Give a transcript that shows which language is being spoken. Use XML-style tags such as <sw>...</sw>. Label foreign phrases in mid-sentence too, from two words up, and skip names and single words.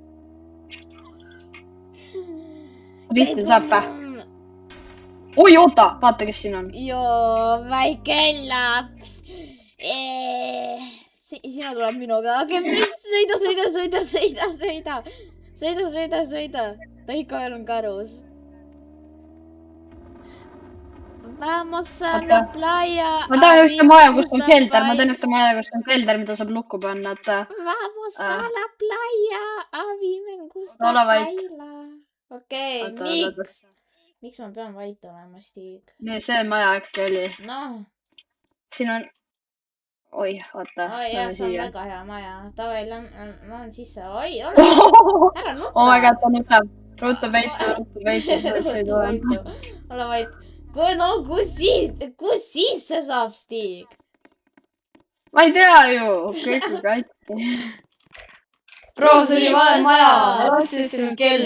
<et>Drifti saab või? oi, oota, vaata, kes siin on. joo, väike laps. sina tuleb minuga, okei, sõida. ta ikka veel on karus.</et> <es>Vamos a la playa.</es> <et>ma tean ühte maja, kus on kelder, mida saab lukku panna, et.</et> <es>Vamos a la playa. Avi, me gusta baila.</es> <et>okei, miks ma pean vait olema, Stig? nii, see maja äkki oli. noh. siin on. oi, oota. jah, see on väga hea maja. Davai, lähen sisse. oi, ära nuta.</et> <en>oh my god,</en> <et>ta nutab. ruttu veitu. ole vait. no kus siis see saab, Stig? ma ei tea ju, kõik on katki. bro, see oli vale maja, ma otsin, et siin on kelder.</et>